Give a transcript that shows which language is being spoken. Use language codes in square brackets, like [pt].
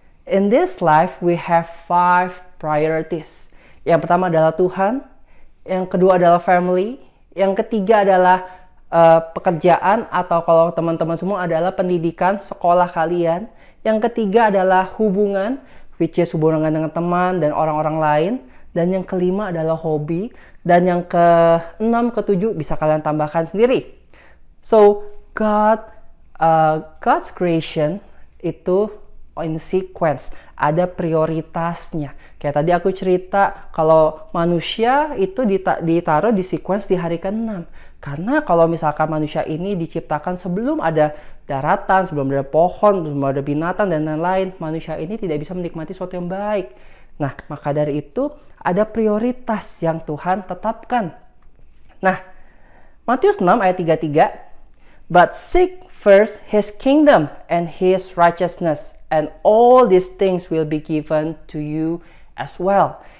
[en] In this life, we have 5 priorities. [id] Yang pertama adalah Tuhan, yang kedua adalah family, yang ketiga adalah pekerjaan atau kalau teman-teman semua adalah pendidikan, sekolah kalian. Yang ketiga adalah hubungan, which is hubungan dengan teman dan orang-orang lain. Dan yang kelima adalah hobi. Dan yang keenam, ketujuh bisa kalian tambahkan sendiri. [en] So, God's creation itu in sequence, [id] ada prioritasnya. Kayak tadi aku cerita kalau manusia itu ditaruh di sequence di hari ke-6. Karena kalau misalkan manusia ini diciptakan sebelum ada daratan, sebelum ada pohon, sebelum ada binatang dan lain-lain, manusia ini tidak bisa menikmati sesuatu yang baik. Nah, maka dari itu ada prioritas yang Tuhan tetapkan. Nah, Matius 6 ayat 33, [en] "But seek first His kingdom and His righteousness, and all these things will be given to you as well."